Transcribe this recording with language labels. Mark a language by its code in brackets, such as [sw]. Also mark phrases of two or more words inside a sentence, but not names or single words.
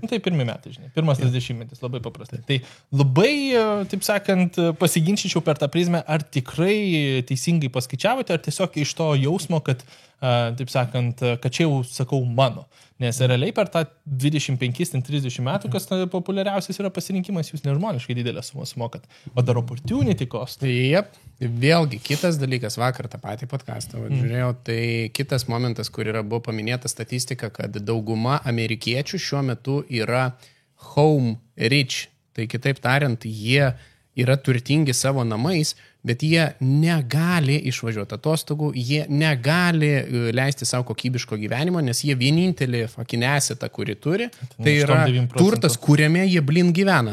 [lt] Tai pirmi metai, žinai, pirmas 30-metis, labai paprastai. Tai labai, taip sakant, pasiginčyčiau per tą prizmę, ar tikrai teisingai paskaičiavote, ar tiesiog iš to jausmo, kad, taip sakant, kad čia jau sakau mano. Nes realiai per tą 25-30 metų, kas populiariausias yra pasirinkimas, jūs nežmoniškai didelę sumą sumokat. O dar [en] opportunity cost. [lt] Jep. Vėlgi, kitas dalykas, vakar tą patį podcastą žiūrėjau, tai kitas momentas, kur buvo paminėta statistika, kad dauguma amerikiečių šiuo metu yra [en] home rich. [lt] Tai kitaip tariant, jie yra turtingi savo namais, bet jie negali išvažiuoti atostogų, jie negali leisti savo kokybiško gyvenimo, nes jie vienintelį fakinesetą, kurį turi, tai yra turtas, kuriame jie gyvena.